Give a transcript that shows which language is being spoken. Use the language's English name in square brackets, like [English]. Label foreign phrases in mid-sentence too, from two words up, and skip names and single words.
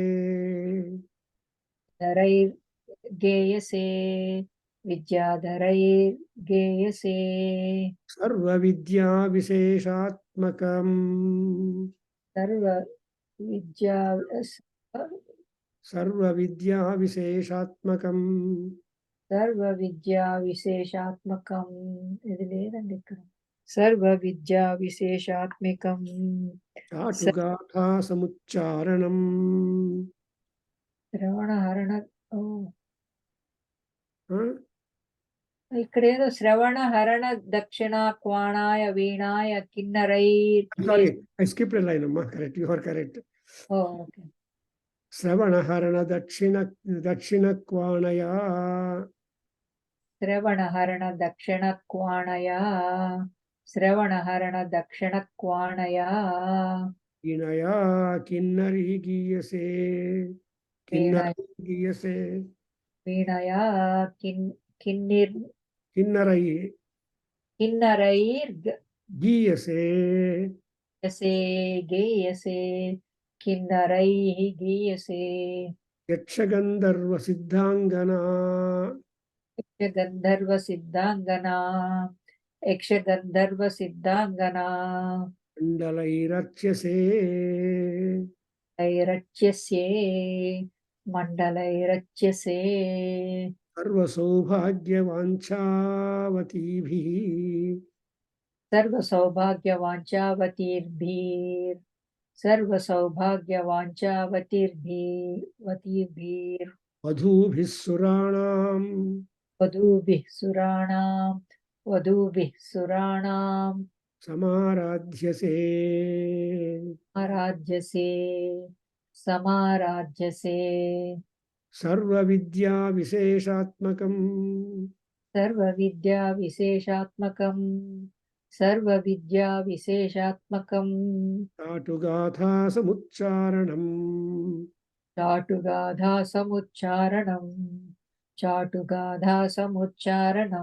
[Sanskrit] धरैर्गेयसे विद्याधरैर्गेयसे सर्वविद्याविशेषात्मकम् सर्वविद्या सर्वविद्याविशेषात्मकम् सर्वविद्याविशेषात्मकम् [Telugu] ఇది లేదండి ఇక్కడ [Sanskrit] सर्वविद्याविशेषात्मकं चाटुगाथा समुच्चारणम् శ్రవణహరణ ఓ huh? ఇక్కడేదో శ్రవణహరణ దక్షిణ క్వాణాయ వీణాయ కిన్నరైర్ [English] Sorry, I skipped a line, Amma. Correct, you are correct. ఓ ఓకే [Sanskrit] श्रवणहरण दक्षिणक्वाणया శ్రవణహరణ దక్షిణ క్వాణయ శ్రవణహరణ దక్షిణ క్వాణయ विनया किन्नरी गीयसे వీణయ किन्नरी गीयसे వీణయ కిన్నిర్ किन्नरै కిన్నరైర్ गीयसे गीयसे गेयसे किन्नरैः गीयसे యక్షగంధర్వ సిద్ధాంగనా యక్షగంధర్వ సిద్ధాంగనా యక్షగంధర్వ సిద్ధాంగనా మండలైరర్చ్యసే ఐరచ్యసే మండలైరచ్యసే సర్వసౌభాగ్యవాంఛావతీభిః सर्वसौभाग्यवाञ्छावतीर्भिः सर्वसौभाग्यवाञ्छावतीर्भिः వధూభిः సురాణాం वधूभिः सुराणां సమారాధ్యసే समाराध्यसे సర్వవిద్యా విశేషాత్మకం सर्वविद्याविशेषात्मकं చాటుగాథా సముచ్చారణం चाटुगाधासमुच्चारणं